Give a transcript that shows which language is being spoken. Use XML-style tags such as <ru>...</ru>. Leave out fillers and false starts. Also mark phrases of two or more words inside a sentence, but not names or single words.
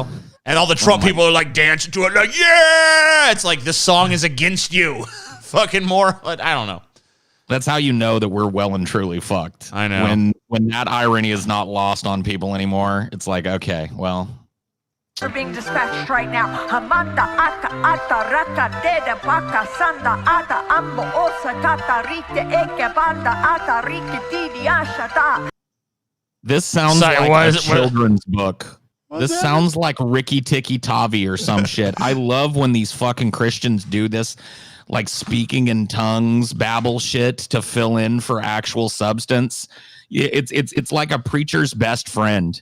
<en>And all the Trump people are like dancing to it, like, yeah! It's like, this song is against you. Fucking more. I don't know. That's how you know that we're well and truly fucked. I know. When that irony is not lost on people anymore, it's like, okay, well. are being dispatched right now. Hamanta aka ata raka deda baka sanda ata ambo osa kata rite eke banda ata rike didi ashata. This sounds like a children's book. This sounds like Ricky Tikki Tavi or some shit. I love when these fucking Christians do this, like speaking in tongues, babble shit to fill in for actual substance. It's like a preacher's best friend.</en>